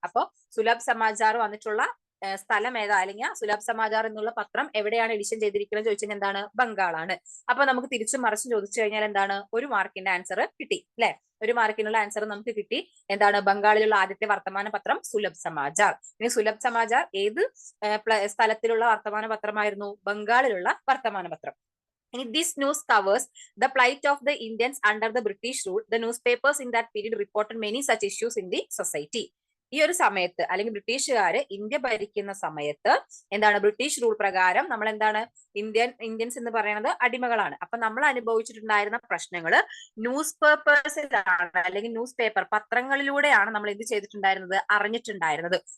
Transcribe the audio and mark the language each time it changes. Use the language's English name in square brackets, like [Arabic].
[Malayalam] അപ്പൊ സുലഭ് സമാചാർ വന്നിട്ടുള്ള സ്ഥലം ഏതാ, അല്ലെങ്കിൽ സുലഭ് സമാചാർ എന്നുള്ള പത്രം എവിടെയാണ് എഡിഷൻ ചെയ്തിരിക്കുന്നത് ചോദിച്ചാൽ എന്താണ്, ബംഗാളാണ്. അപ്പൊ നമുക്ക് തിരിച്ചും മറിച്ചും ചോദിച്ചു കഴിഞ്ഞാൽ എന്താണ്, ഒരു മാർക്കിന്റെ ആൻസർ കിട്ടി അല്ലെ. ഒരു മാർക്കിനുള്ള ആൻസർ നമുക്ക് കിട്ടി. എന്താണ്, ബംഗാളിലുള്ള ആദ്യത്തെ വർത്തമാന പത്രം സുലഭ് സമാചാർ. ഇനി സുലഭ് സമാചാർ ഏത് സ്ഥലത്തിലുള്ള വർത്തമാന പത്രമായിരുന്നു, ബംഗാളിലുള്ള വർത്തമാന പത്രം. [English] This news covers the plight of the Indians under the British rule. The newspapers in that period reported many such issues in the society. [Malayalam] ഈ ഒരു സമയത്ത് അല്ലെങ്കിൽ ബ്രിട്ടീഷുകാര് ഇന്ത്യ ഭരിക്കുന്ന സമയത്ത് എന്താണ്, ബ്രിട്ടീഷ് റൂൾ പ്രകാരം നമ്മൾ എന്താണ്, ഇന്ത്യൻസ് എന്ന് പറയുന്നത് അടിമകളാണ്. അപ്പൊ നമ്മൾ അനുഭവിച്ചിട്ടുണ്ടായിരുന്ന പ്രശ്നങ്ങൾ ന്യൂസ് പേപ്പേഴ്സിലാണ് അല്ലെങ്കിൽ ന്യൂസ് പേപ്പർ പത്രങ്ങളിലൂടെയാണ് നമ്മൾ എന്ത് ചെയ്തിട്ടുണ്ടായിരുന്നത്, അറിഞ്ഞിട്ടുണ്ടായിരുന്നത്.